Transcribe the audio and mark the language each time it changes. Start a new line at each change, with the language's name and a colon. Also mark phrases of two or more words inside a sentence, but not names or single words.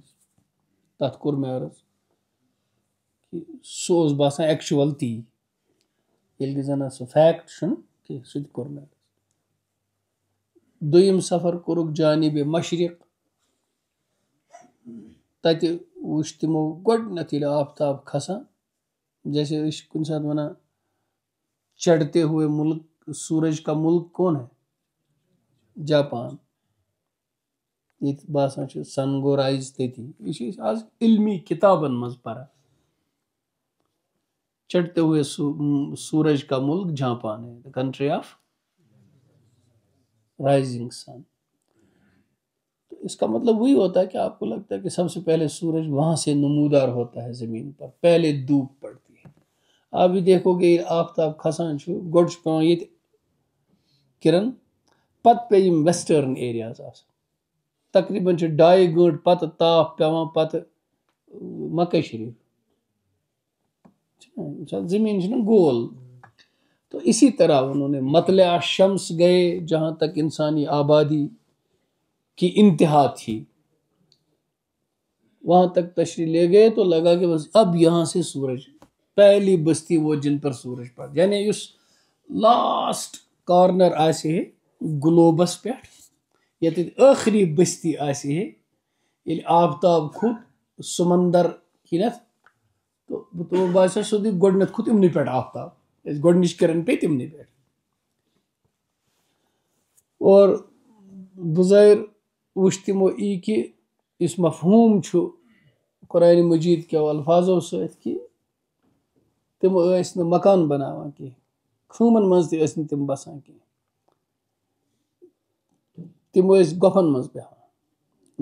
Kashmiri: تتھ کوٚر مےٚ عرض کہِ سُہ اوس باسان ایکچُول تی ییٚلہِ کہِ زن سُہ فیکٹ چھُنہٕ کینٛہہ سُہ تہِ کوٚر مےٚ عرض. 2یِم سفر کوٚرُکھ جانبِ مشرق. تتہِ وٕچھ تِمو گۄڈنیتھ ییٚلہِ آفتاب کھسان جیسے أسۍ چھِ کُنہِ ساتہٕ ونان
Urdu: چڑھتے ہوئے ملک سورج کا ملک کون ہے جاپان.
Kashmiri: ییٚتہِ باسان چھُ سن گوٚو رایز تٔتی. یہِ چھِ أسۍ آز علمی کِتابن منٛز پران.
Urdu: چڑھتے ہوئے سورج کا ملک جاپان ہے
English: the country of rising sun.
Urdu: تو اس کا مطلب وہی ہوتا ہے کہ آپ کو لگتا ہے کہ سب سے پہلے سورج وہاں سے نمودار ہوتا ہے زمین پر پہلے دھوپ پڑتی ہے. آپ بھی دیکھو گے
Kashmiri: آفتاب کھسان چھُ گۄڈٕ چھُ پیٚوان ییٚتہِ کِرن پتہٕ پیٚیہِ یِم
English: western areas
Kashmiri: آسان تقریٖبن چھِ 2.5 گٲنٛٹہٕ پتہٕ تاپھ پیٚوان پتہٕ مکے شریٖف
Urdu: زمین ہے نا گول. تو اسی طرح انہوں نے مطلع شمس گئے جہاں تک انسانی آبادی کی انتہا تھی، وہاں تک تشریح لے گئے تو لگا کہ بس اب یہاں سے سورج پہلی بستی وہ جن پر سورج پڑ، یعنی اس
English: last corner
Kashmiri: آسہِ ہے گلوبس پہ یت ٲخری بستی آسہِ ہے ییٚلہِ آفتاب کھوٚت سمندر کِنتھ تو باسیو سیوٚدُے گۄڈنیٚتھ کھوٚت یِمنٕے پٮ۪ٹھ آفتاب، گۄڈنِچ کرن پے تِمنٕے پٮ۪ٹھ. اور بظٲہر وٕچھ تِمو یی کہِ یُس مفہوٗم چھُ قرآنِ مجیٖد کیو الفاظو سۭتۍ کہِ تِم ٲسۍ نہٕ مکان بناوان کینٛہہ، خۭمن منٛز تہِ ٲسۍ نہٕ تِم بسان کینٛہہ، تِم ٲسۍ گۄپھن منٛز بیٚہوان.